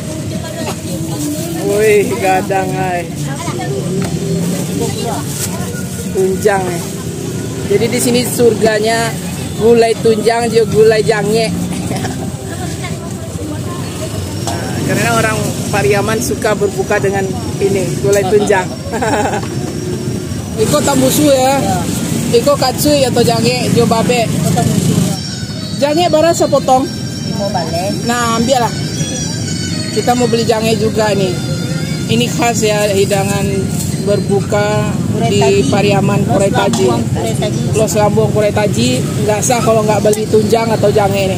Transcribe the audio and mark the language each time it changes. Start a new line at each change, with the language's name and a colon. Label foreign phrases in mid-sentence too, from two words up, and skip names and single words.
Minangkabau: Wih, gadang ay. Tunjang nih.
Indonesian: Jadi di sini surganya gulai tunjang juga gulai jangye. Karena orang Pariaman suka berbuka dengan ini gulai tunjang.
Minangkabau: Iko tambusu ya. Iko katsui atau jange jo babe. Jange bara sepotong. Nah, ambil lah.
Indonesian: Kita mau beli jange juga nih. Ini khas ya hidangan berbuka di Pariaman Kurai Taji. Los Lambung Kurai Taji nggak sah kalau nggak beli tunjang atau jange nih.